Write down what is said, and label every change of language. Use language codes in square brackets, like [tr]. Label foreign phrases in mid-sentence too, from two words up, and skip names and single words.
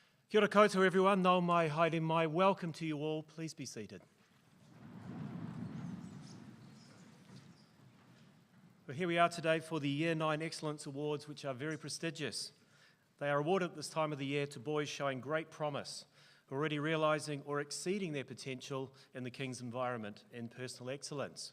[en] Kia ora koutou everyone, [mi] nau mai, haere mai, [en] welcome to you all, please be seated. Well, here we are today for the Year 9 Excellence Awards, which are very prestigious. They are awarded at this time of the year to boys showing great promise, already realising or exceeding their potential in the King's environment and personal excellence.